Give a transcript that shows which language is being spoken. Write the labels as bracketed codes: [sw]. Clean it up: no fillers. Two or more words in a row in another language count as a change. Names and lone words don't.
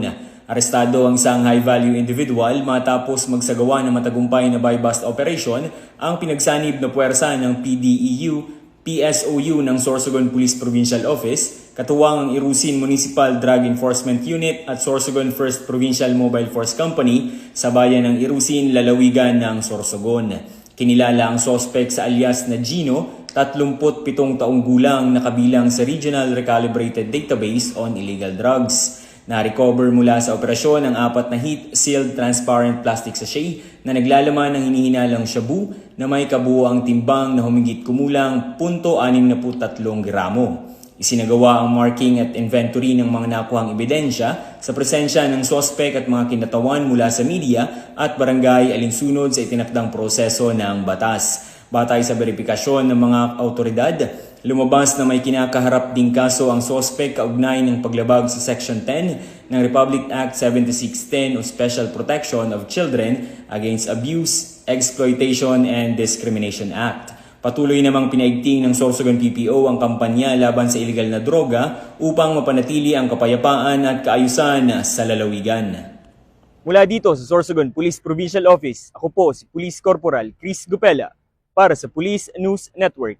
[tl] Arestado ang isang [en] high-value individual [tl] matapos magsagawa ng matagumpay na [en] buy-bust operation [tl] ang pinagsanib na puwersa ng PDEU, PSOU ng Sorsogon Police Provincial Office, katuwang ang Irusin Municipal Drug Enforcement Unit at Sorsogon First Provincial Mobile Force Company sa bayan ng Irusin, lalawigan ng Sorsogon. Kinilala ang sospek sa alias na Gino, 37 taong gulang na kabilang sa Regional Recalibrated Database on Illegal Drugs. Na-recover mula sa operasyon ang 4 na [en] heat-sealed transparent plastic sachet [tl] na naglalaman ng hinihinalang shabu na may kabuuang timbang na humigit kumulang 0.63 gramo. Isinagawa ang marking at inventory ng mga nakuhang ebidensya sa presensya ng sospek at mga kinatawan mula sa media at barangay alinsunod sa itinakdang proseso ng batas. Batay sa verifikasyon ng mga autoridad, lumabas na may kinakaharap ding kaso ang sospek kaugnay ng paglabag sa Section 10 ng Republic Act 7610 o Special Protection of Children Against Abuse, Exploitation and Discrimination Act. Patuloy namang pinaigting ng Sorsogon PPO ang kampanya laban sa iligal na droga upang mapanatili ang kapayapaan at kaayusan sa lalawigan. Mula dito sa Sorsogon Police Provincial Office, ako po si Police Corporal Chris Gupela para sa Police News Network.